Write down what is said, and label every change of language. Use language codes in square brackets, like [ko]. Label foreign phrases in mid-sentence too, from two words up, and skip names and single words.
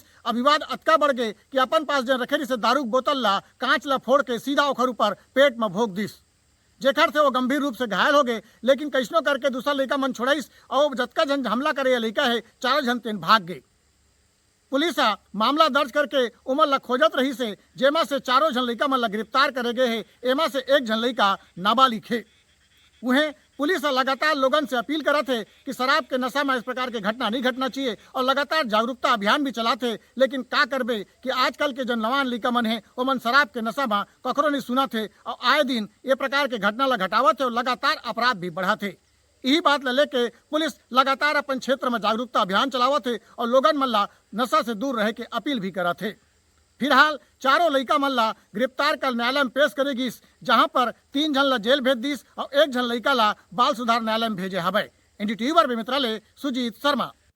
[hne] अब विवाद अतका बढ़ गए कि अपन पास जन रखे से दारू बोतल ला कांच ला फोड़ के सीधा ओखर ऊपर पेट में भोग दिस, जेखर से वो गंभीर रूप से घायल हो गए। लेकिन कैसनो करके दूसरा लड़का मन छोड़ाइस और जतका जन हमला करे लड़का है 4 जन तेन भाग गए। पुलिस मामला दर्ज करके उमर ला खोजत रही से, जेमा से 4 जन लड़का मन ला गिरफ्तार करे गए है, एमा से 1 जन लड़का नाबालिग है। उन्हें पुलिस लगातार लोगन से अपील करत है कि शराब के नशा में इस प्रकार के घटना नहीं घटना चाहिए और लगातार जागरूकता अभियान भी चलाते। लेकिन का करबे कि आजकल के जन नवान लड़का मन है वो मन शराब के नशा में ककरो नहीं सुना थे और आए दिन ये प्रकार के घटना ला घटावत है और लगातार अपराध भी बढ़ाते। यही बात ला लेके पुलिस लगातार अपन क्षेत्र में जागरूकता अभियान चलावत है और लोगन मन ला नशा से दूर रह के अपील भी करत है। फिलहाल 4 लड़का मन ला गिरफ्तार कर न्यायालय में पेश करेगी, जहां पर 3 जन ला जेल भेज दिस और 1 जन लड़का ला बाल सुधार न्यायालय में भेजे हवे। एनडीटीवी पर बेमेतरा ले सुजीत शर्मा।